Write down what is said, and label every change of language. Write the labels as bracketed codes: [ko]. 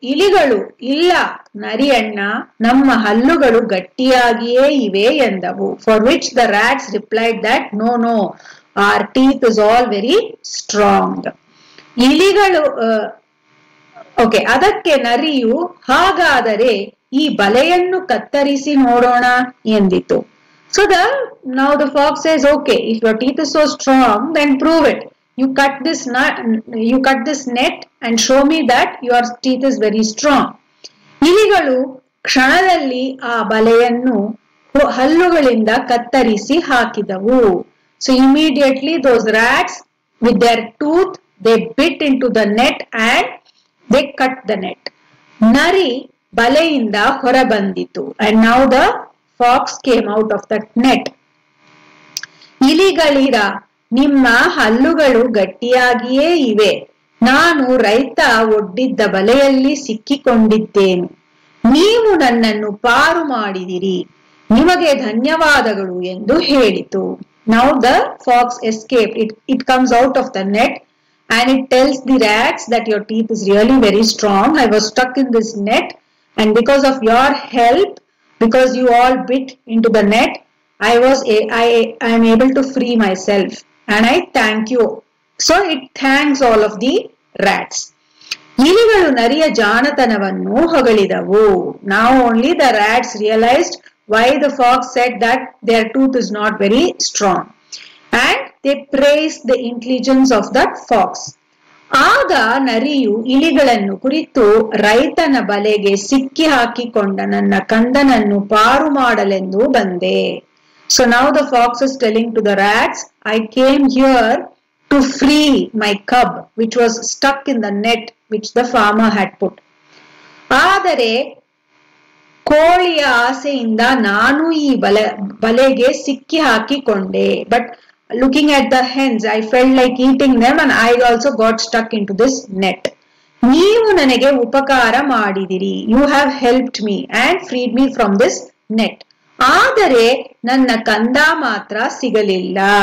[kn] ಇಲಿಗಳು ಇಲ್ಲ ನರಿಯಣ್ಣ, ನಮ್ಮ ಹಲ್ಲುಗಳು ಗಟ್ಟಿಯಾಗಿಯೇ ಇವೆ ಎಂದವು. [en] For which the rats replied that no, our teeth is all very strong. [kn] ಇಲಿಗಳು ಓಕೆ, ಅದಕ್ಕೆ ನರಿಯು ಹಾಗಾದರೆ ಈ ಬಲೆಯನ್ನು ಕತ್ತರಿಸಿ ನೋಡೋಣ ಎಂದಿತು. [en] So now the fox says, okay, if your teeth is so strong, then prove it. you cut this net and show me that your teeth is very strong. [kn] ಇಲಿಗಳು ಕ್ಷಣದಲ್ಲಿ ಆ ಬಲೆಯನ್ನು ಹಲ್ಲುಗಳಿಂದ ಕತ್ತರಿಸಿ ಹಾಕಿದವು. [en] So immediately those rats with their tooth they bit into the net and they cut the net. [kn] ನರಿ ಬಲೆಯಿಂದ ಹೊರಬಂದಿತು [en] and now the fox came out of that net. [kn] ಇಲಿಗಳಿರ ನಿಮ್ಮ ಹಲ್ಲುಗಳು ಗಟ್ಟಿಯಾಗಿಯೇ ಇವೆ, ನಾನು ರೈತ ಒಡ್ಡಿದ್ದ ಬಲೆಯಲ್ಲಿ ಸಿಕ್ಕಿಕೊಂಡಿದ್ದೇನೆ, ನೀವು ನನ್ನನ್ನು ಪಾರು ಮಾಡಿದಿರಿ, ನಿಮಗೆ ಧನ್ಯವಾದಗಳು ಎಂದು ಹೇಳಿತು. [en] Now the fox escaped. It comes out of the net and it tells the rats that your teeth is really very strong. I was stuck in this net and because of your help, because you all bit into the net, I am able to free myself and I thank you. So it thanks all of the rats. [kn] ಇಲಿಗಳು ನರಿಯ ಜಾಣತನವನ್ನು ಹೊಗಳಿದವು. [en] Now only the rats realized why the fox said that their tooth is not very strong and they praised the intelligence of that fox. [kn] ಆಗ ನರಿಯು ಇಲಿಗಳನ್ನು ಕುರಿತು, ರೈತನ ಬಲೆಗೆ ಸಿಕ್ಕಿ ಹಾಕಿಕೊಂಡ ನನ್ನ ಕಂದನನ್ನು ಪಾರು ಮಾಡಲೆಂದು ಬಂದೆ. [en] So now the fox is telling to the rats, I came here to free my cub which was stuck in the net which the farmer had put. [kn] ಆದರೆ ಕೋಳಿಯ ಆಸೆಯಿಂದ ನಾನು ಈ ಬಲೆಗೆ ಸಿಕ್ಕಿ ಹಾಕಿಕೊಂಡೆ. [en] But looking at the hens, I felt like eating them and I also got stuck into this net. [kn] ನೀವು ನನಗೆ ಉಪಕಾರ ಮಾಡಿದಿರಿ, [en] you have helped me and freed me from this net. [kn] ಆದರೆ ನನ್ನ ಕಂದ ಮಾತ್ರ ಸಿಗಲಿಲ್ಲ.